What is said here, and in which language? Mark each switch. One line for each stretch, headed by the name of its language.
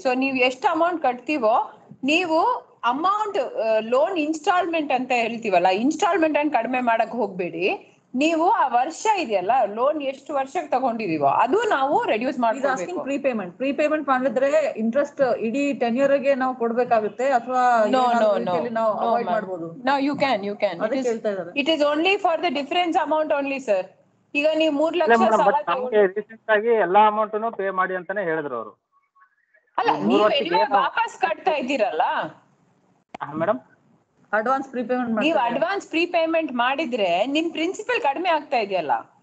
Kannada: So ನೀವ್ ಎಷ್ಟು amount ಕಟ್ತೀವೋ, ನೀವು ಅಮೌಂಟ್ ಲೋನ್ ಇನ್ಸ್ಟಾಲ್ಮೆಂಟ್ ಅಂತ ಹೇಳ್ತೀವಲ್ಲ, ಇನ್ಸ್ಟಾಲ್ಮೆಂಟ್ ಅನ್ನು ಕಡಿಮೆ ಮಾಡಕ್ ಹೋಗ್ಬೇಡಿ. ನೀವು ಆ ವರ್ಷ ಇದೆಯಲ್ಲ ಲೋನ್ ಎಷ್ಟು ವರ್ಷಕ್ಕೆ ತಗೊಂಡಿದೀವೋ ಅದು ನಾವು ರೆಡ್ಯೂಸ್ ಮಾಡ್ಕೊಳ್ಬೇಕು. ಪ್ರೀಪೇಮೆಂಟ್ ಮಾಡಿದ್ರೆ ಇಂಟ್ರೆಸ್ಟ್ ಇಡೀ ಟೆನ್ಯೂರ್ಗೆ ನಾವು ಕೊಡ್ಬೇಕಾಗುತ್ತೆ ಅಥವಾ ನಾವು ಅವಾಯ್ಡ್ ಮಾಡಬಹುದು?
English: No, you can. It is only for the difference amount only, sir.
Kannada: ಈಗ ನೀವು 3 ಲಕ್ಷ ಸಾಲ ತಗೊಂಡು ರೀಸೆಂಟ್ ಆಗಿ ಎಲ್ಲಾ ಅಮೌಂಟ್ ಪೇ ಮಾಡಿ ಅಂತಾನೆ ಹೇಳಿದ್ರು ಅವರು. ಅಲ್ಲ, ನೀವು ಎನಿವೆ ವಾಪಸ್ ಕಟ್ತಾ ಇದ್ದೀರಲ್ಲ ಮೇಡಮ್, ಅಡ್ವಾನ್ಸ್ ಪ್ರೀಪೇಮೆಂಟ್ ನೀವು ಅಡ್ವಾನ್ಸ್ ಪ್ರೀಪೇಮೆಂಟ್ ಮಾಡಿದ್ರೆ ನಿಮ್ ಪ್ರಿನ್ಸಿಪಲ್ ಕಡಿಮೆ ಆಗ್ತಾ ಇದೆಯಲ್ಲ?